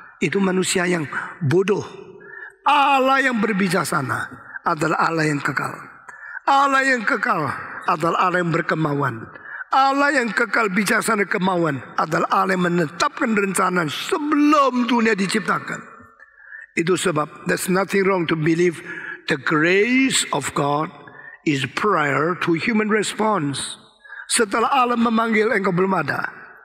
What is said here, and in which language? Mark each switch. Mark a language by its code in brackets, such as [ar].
[id] Itu manusia yang bodoh. Allah yang berbijaksana adalah Allah yang kekal. Allah yang kekal adalah Allah yang berkemauan. Allah yang kekal bijaksana kemauan adalah Allah yang menetapkan rencana sebelum dunia diciptakan. Itu sebab [en] there's nothing wrong to believe the grace of God is prior to human response. [id] Setelah Allah memanggil, engkau belum ada.